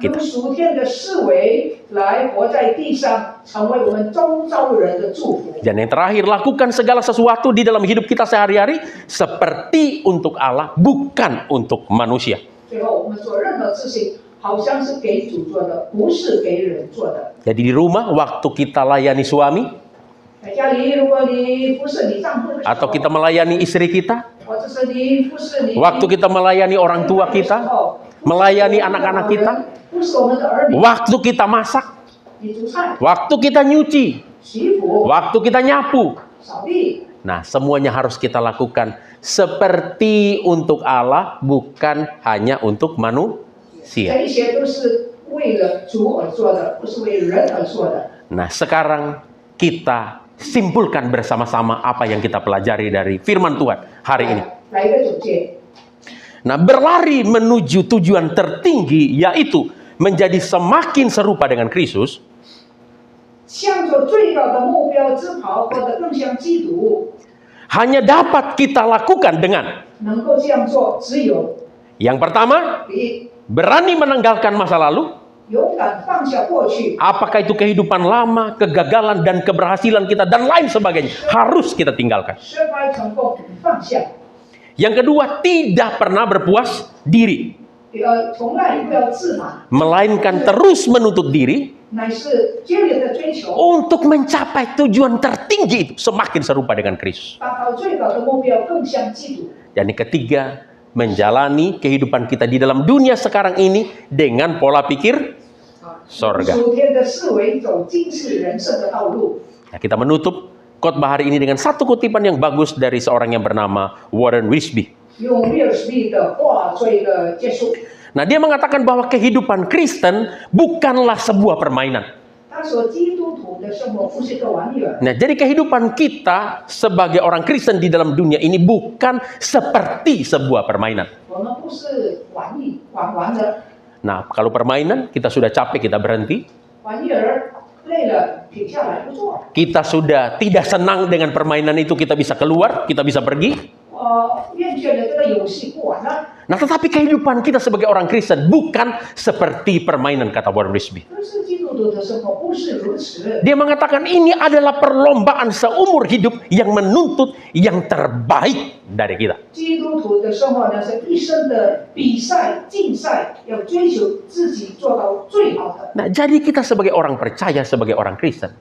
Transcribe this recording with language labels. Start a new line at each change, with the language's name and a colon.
Chinese: 用
Indonesian: kita.
Chinese: 属天的思维来活在地上，成为我们周遭人的祝福。
Indonesian: Dan yang terakhir, lakukan segala sesuatu di dalam hidup kita sehari-hari seperti untuk Allah, bukan untuk manusia.
Chinese: 最后，我们做任何事情，好像是给主做的，不是给人做的。
Indonesian: Jadi di rumah, waktu kita layani suami,
Chinese: 在家里，如果你服侍你丈夫的时候，
Indonesian: atau kita melayani istri kita,
Chinese: 或者是你服侍你
Indonesian: waktu kita melayani orang tua kita, melayani anak-anak kita,
Chinese: 服侍我们的儿女，
Indonesian: waktu kita masak,
Chinese: 你煮菜、
Indonesian: waktu kita nyuci,
Chinese: 洗衣服、
Indonesian: waktu kita nyapu.
Chinese: 扫地，
Indonesian: Nah, semuanya harus kita lakukan seperti untuk Allah, bukan hanya untuk
Chinese: 这
Indonesian: manusia.
Chinese: 一些都是为了主而做的，不是为人而做的。
Indonesian: Nah, sekarang kita simpulkan bersama-sama apa yang kita pelajari dari firman Tuhan hari ini.
Chinese: 来一个总结，
Indonesian: Nah, berlari menuju tujuan tertinggi, yaitu menjadi semakin serupa dengan Kristus,
Chinese: 向着最高的目标之跑，活得更像基督。
Indonesian: hanya dapat kita lakukan dengan
Chinese: 能够这样做，只有
Indonesian: yang pertama,
Chinese: 第一，
Indonesian: berani menanggalkan masa lalu,
Chinese: 勇敢放下过去，
Indonesian: apakah itu kehidupan lama, kegagalan dan keberhasilan kita dan lain sebagainya, harus kita tinggalkan.
Chinese: 失败成功放下。
Indonesian: Yang kedua, tidak pernah berpuas diri,
Chinese: 第二，从来不要自满，
Indonesian: melainkan terus menuntut diri
Chinese: 乃是坚决的追求，
Indonesian: untuk mencapai tujuan tertinggi itu, semakin serupa dengan Kristus.
Chinese: 达到最高的目标，更像基督。
Indonesian: Dan yang ketiga, menjalani kehidupan kita di dalam dunia sekarang ini dengan pola pikir sorga.
Chinese: 属天的思维，走今世人生的道路。
Indonesian: Nah, kita menutup khotbah hari ini dengan satu kutipan yang bagus dari seorang yang bernama Warren Wiersbe.
Chinese: 用威尔史密的话做一个结束。
Indonesian: Nah, dia mengatakan bahwa kehidupan Kristen bukanlah sebuah permainan.
Chinese: 他说，基督徒的生活不是个玩意儿。
Indonesian: Nah, jadi kehidupan kita sebagai orang Kristen di dalam dunia ini bukan seperti sebuah permainan.
Chinese: 我们不是玩的，
Indonesian: Nah, kalau permainan kita sudah capek, kita berhenti.
Chinese: 玩意儿累了停下来不做。
Indonesian: Kita sudah tidak senang dengan permainan itu, kita bisa keluar, kita bisa pergi.
Chinese: 厌倦了这个游戏不玩了。
Indonesian: Nah, tetapi kehidupan kita sebagai orang Kristen bukan seperti permainan, kata Warren Wiersbe.
Chinese: 但是基督徒的生活不是如此。
Indonesian: Dia mengatakan ini adalah perlombaan seumur hidup yang menuntut yang terbaik dari kita.
Chinese: 基督徒的生活呢，是一生的比赛、竞赛，要追求自己做到最好的。
Indonesian: Nah, jadi kita sebagai orang percaya, sebagai orang Kristen,